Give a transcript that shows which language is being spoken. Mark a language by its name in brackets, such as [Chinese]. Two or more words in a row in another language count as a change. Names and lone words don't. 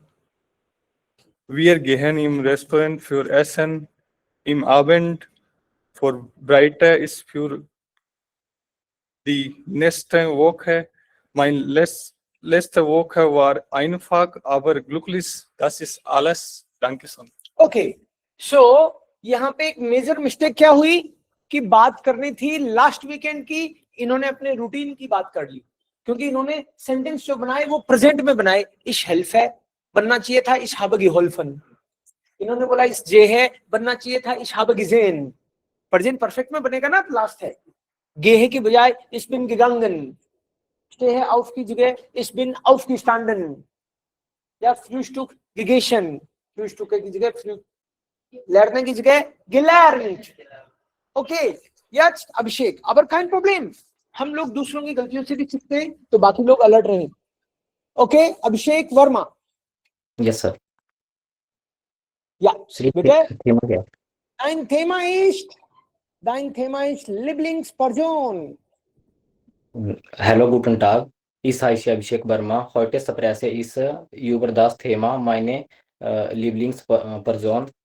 [German] Wir gehen im Restaurant für Essen. Im Abend vorbereite ich für die nächste Woche. Mein letzte Woche war einfach, aber glücklich. Das ist alles. Danke schön. [Hindi] ओके, सो यहाँ पे एक [English] major mistake [Hindi] क्या हुई कि बात करनी थी [English] last weekend [Hindi] की, इन्होंने अपने रूटीन की बात कर ली, क्योंकि इन्होंने सेंटेंस जो बनाए वो प्रेजेंट में बनाए। [German] ich helf [Hindi] है बनना चाहिए था [German] ich habe geholfen. [Hindi] इन्होंने बोला इस जे है बनना चाहिए था [German] ich habe gesehen. [English] present perfect [Hindi] में बनेगा ना, लास्ट है। [German] gehe [Hindi] की बजाय [German] ich bin gegangen। stehe auf [Hindi] की जगह [German] ich bin aufgestanden। [Hindi] या [German] Frühstück gegessen, [Hindi] Frühstück की जगह lernen की जगह gelernt। [German] ओके, jetzt अभिषेक, aber kein Problem, [Hindi] हम लोग दूसरों की गलतियों से भी सीखते हैं, तो बाकी लोग अलर्ट रहें। ओके, अभिषेक वर्मा। [English] Yes, sir. [German] Ja, bitte. [Hindi] Thema क्या? [German] Dein Thema ist Lieblingsperson. Hallo, guten Tag. Ich heiße Abhishek Verma. Heute spreche ich über das Thema meine Lieblingsperson.